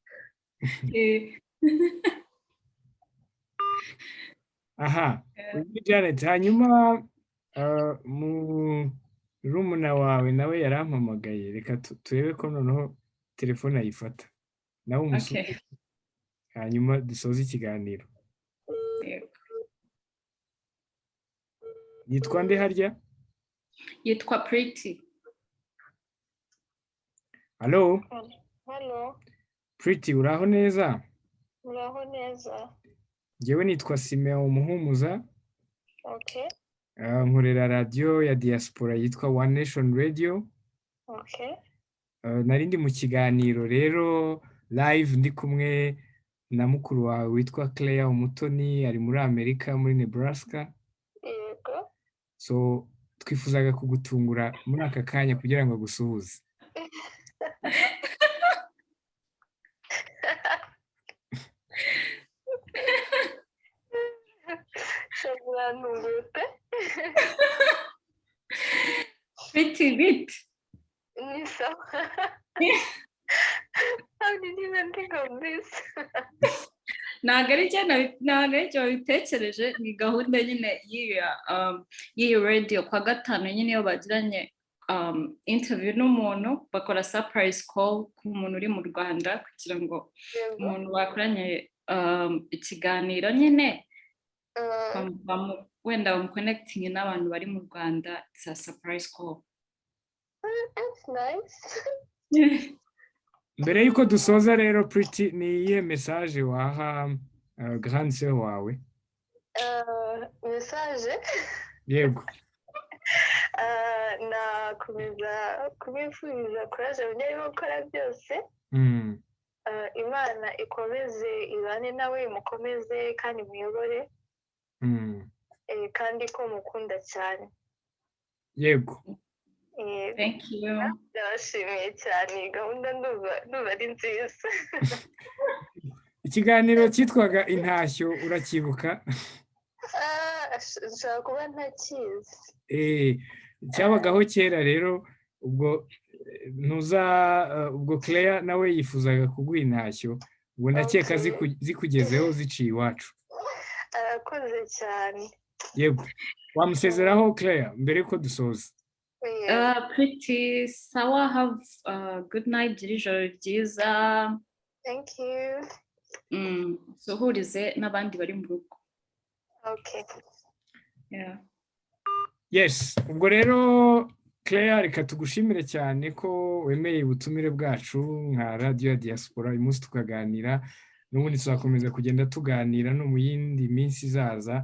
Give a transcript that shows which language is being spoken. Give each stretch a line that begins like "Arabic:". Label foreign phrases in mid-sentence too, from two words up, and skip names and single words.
Kinyarwanda: Aha, Janet, hanyuma murumuna wawe nawe yarampamagaye, reka turebe ko noneho telefone ayifata. Nawe umusubize. Hanyuma dusoze ikiganiro. Yitwa nde harya? Yitwa Pretty.
English: Hello? Hello.
Kinyarwanda: Pretty, uraho neza? Uraho neza. Jyewe nitwa Simeon Muhumuza. Okay. Nkorera radiyo ya diaspora yitwa ONENATIONRADIO. Okay. Nari ndi mu kiganiro rero live ndi kumwe na mukuru wawe witwa Claire Umutoni, ari muri Amerika muri Nebraska. Yego. So twifuzaga kugutungura muri aka kanya kugira ngo agusuhuze.
English: Pretty bit. How did you even think of this?
Kinyarwanda: ntabwo ari cyo bitekereje, ni gahunda nyine y'iyo radio kwa gatanu nyine iyo bagiranye interview n'umuntu bakora
English: surprise call
Kinyarwanda: ku muntu uri mu Rwanda kugira ngo umuntu bakoranye ikiganiro nyine wenda bamuconnecting n'abantu bari mu Rwanda.
English: It's a surprise call. That's nice.
Kinyarwanda: mbere yuko dusoza rero Pretty, ni iyihe message waha
French: grande sœur
Kinyarwanda: wawe? Message Yego. nakomeza kubifuriza courage mu byo arimo gukora byose. Imana ikomeze ibane nawe, mukomeze kandi muyobore, kandi ko mukunda cyane. Yego.
English: Thank you.
Kinyarwanda: Ndabashimiye cyane, gahunda ndumva ari nziza. Ikiganiro cyitwaga Intashyo urakibuka? Nshobora kuba ntakizi. Cyabagaho kera rero, ubwo ubwo Claire nawe yifuzaga kuguha intashyo, ubwo ndakeka zikugezeho ziciye iwacu. Arakoze cyane. Yego. Wamusezeraho Claire mbere yuko dusoza?
English: Pretty sawa, have a good night,
Kinyarwanda: ijoro ryiza.
English: Thank you.
Kinyarwanda: Suhurize n'abandi bari mu rugo. Okay. Yeah. Yes, ubwo rero Claire, reka tugushimire cyane ko wemeye ubutumire bwacu nka radio ya Diaspora. Uyu munsi tukaganira, n'ubundi tuzakomeza kugenda tuganira no mu yindi minsi izaza.